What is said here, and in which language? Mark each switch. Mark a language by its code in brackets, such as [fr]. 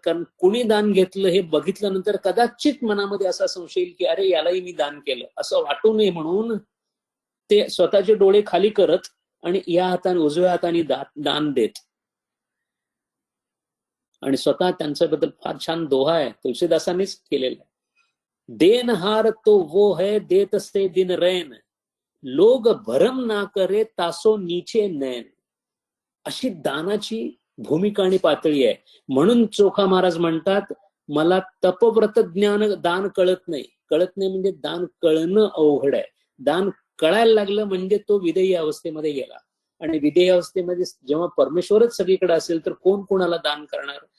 [mr] कारण कुणी दान घेतलं हे बघितल्यानंतर कदाचित मनामध्ये असा संशय येईल की अरे यालाही मी दान केलं असं वाटू नये, म्हणून ते स्वतःचे डोळे खाली करत आणि या हाताने, उजव्या हाताने दान देत. आणि स्वतः त्यांच्याबद्दल फार छान दोहा आहे, तुलसीदासांनीच केलेला आहे. [hi] देनहार तो वो है देत से दिन रैन, लोग भरम ना करे तासो नीचे नैन. [mr] अशी दानाची भूमिका आणि पातळी आहे. म्हणून चोखा महाराज म्हणतात, मला तपव्रत ज्ञान दान कळत नाही. कळत नाही म्हणजे दान कळणं अवघड आहे. दान कळायला लागलं म्हणजे तो विदेही अवस्थेमध्ये गेला. आणि विदेही अवस्थेमध्ये जेव्हा परमेश्वरच सगळीकडे असेल तर कोण कोणाला दान करणार?